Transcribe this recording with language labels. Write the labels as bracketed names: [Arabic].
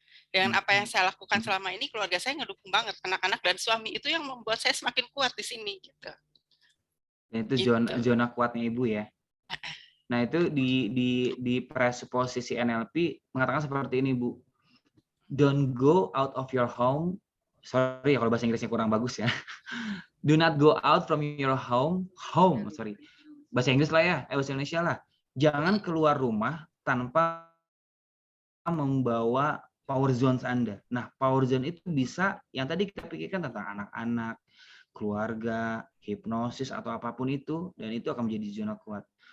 [Indonesian] Dengan apa yang saya lakukan selama ini, keluarga saya ngedukung banget, anak-anak dan suami, itu yang membuat saya semakin kuat di sini gitu. Itu zona kuatnya Ibu ya. Nah, itu di presuposisi NLP mengatakan seperti ini, Bu. [English] Don't go out of your home. Sorry [Indonesian] ya kalau bahasa Inggrisnya kurang bagus ya. [English] Do not go out from your home. [Indonesian] Bahasa Inggris lah ya, bahasa Indonesia lah. Jangan keluar rumah tanpa membawa power zones Anda. Nah, power zone itu bisa yang tadi kita pikirkan tentang anak-anak, keluarga, hipnosis atau apapun itu, dan itu akan menjadi zona kuat.